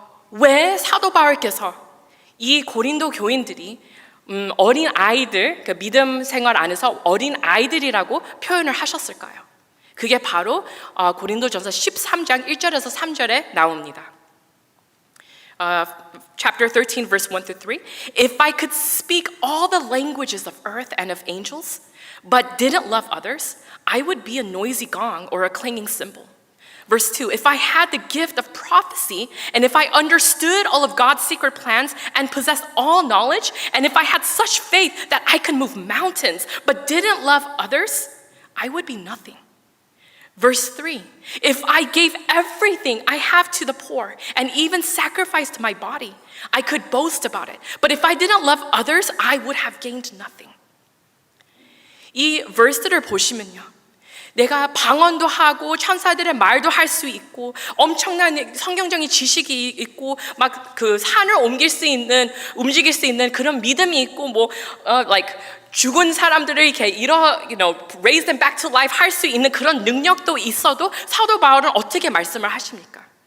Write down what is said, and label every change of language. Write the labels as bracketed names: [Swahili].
[Korean] 왜 사도 바울께서 이 고린도 교인들이 어린 아이들, 그 믿음 생활 안에서 어린 아이들이라고 표현을 하셨을까요? 그게 바로 고린도전서 13장 1절에서 3절에 나옵니다. [English] Chapter 13, verse 1 through 3. If I could speak all the languages of earth and of angels, but didn't love others, I would be a noisy gong or a clanging cymbal. Verse 2, if I had the gift of prophecy, and if I understood all of God's secret plans and possessed all knowledge, and if I had such faith that I could move mountains, but didn't love others, I would be nothing. Verse 3, if I gave everything I have to the poor and even sacrificed my body, I could boast about it. But if I didn't love others, I would have gained nothing. [Korean] 이 verse를 보시면요, 내가 방언도 하고 천사들의 말도 할 수 있고 엄청난 성경적인 지식이 있고 막 그 산을 움직일 수 있는 그런 믿음이 있고 like 죽은 사람들을 이렇게 [English] raise them back to life [Korean] 할 수 있는 그런 능력도 있어도 사도 바울은 어떻게 말씀을 하십니까?